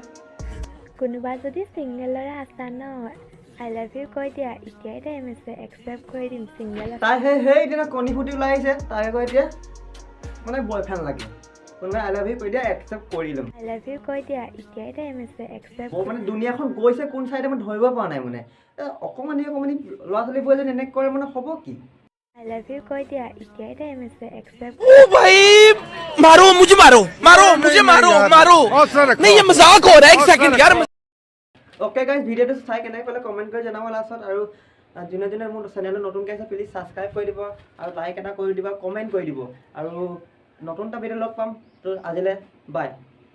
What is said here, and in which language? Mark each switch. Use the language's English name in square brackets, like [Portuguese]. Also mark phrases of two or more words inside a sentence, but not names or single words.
[Assamese] কোনোবা যদি সিঙ্গেল ল'ৰা আছা ন [English] I love you [Assamese] কৈ দিয়া এতিয়াই টাইম আছে একচেপ্ট কৰি দিম সিঙ্গেল তাই সেই এতিয়া কণী ফুটি ওলাই আহিছে তাই আকৌ এতিয়া মানে বয়ফ্ৰেণ্ড লাগে কোনোবাই [English] I love you [Assamese] কৈ দিয়া একচেপ্ট কৰি ল'ম [English] I love you [Assamese] কৈ দিয়া এতিয়াই টাইম আছে একচেপ্ট মই মানে দুনিয়াখন গৈছে কোন চাইডে মই ধৰিব পৰা নাই মানে অকণমানি ল'ৰা ছোৱালীবোৰে যদি এনেকৈ কৰে মানে হ'ব কি [English] I love you [Assamese] কৈ দিয়া এতিয়াই টাইম আছে एक्सेप्ट [Hindi] ओ भाई मारो मुझे मारो नहीं ये मजाक हो रहा है एक सेकंड यार [English] okay guys [Assamese] ভিডিওটো চাই কেনে ক'লে কমেন্ট কৰি জনাব লাষ্টত আৰু যোনে মোৰ চেনেলটো নতুনকৈ আছে [English] please subscribe [Assamese] কৰি দিব আৰু লাইক এটা কৰি দিব কমেন্ট কৰি দিব আৰু নতুন এটা ভিডিও লগ পাম তো আজিলে বাই